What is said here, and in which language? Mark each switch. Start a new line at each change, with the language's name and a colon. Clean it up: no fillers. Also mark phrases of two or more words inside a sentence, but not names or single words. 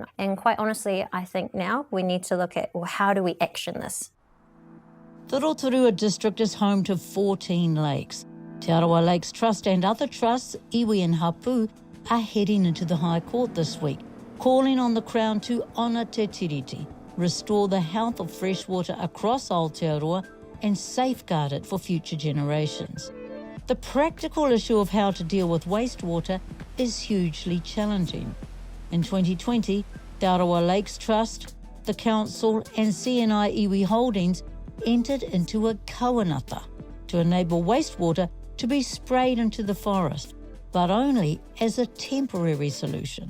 English: And quite honestly, I think now we need to look at, well, how do we action this? The Rotorua district is home to 14 lakes. Te Arawa Lakes Trust and other trusts, iwi and hapu, are heading into the High Court this week, calling on the Crown to honour
Māori: te tiriti,
English: restore the health of freshwater across Aotearoa and safeguard it for future generations. The practical issue of how to deal with wastewater is hugely challenging. In 2020, Te Arawa Lakes Trust, the Council and CNI Iwi Holdings entered into a kauanata to enable wastewater to be sprayed into the forest, but only as a temporary solution.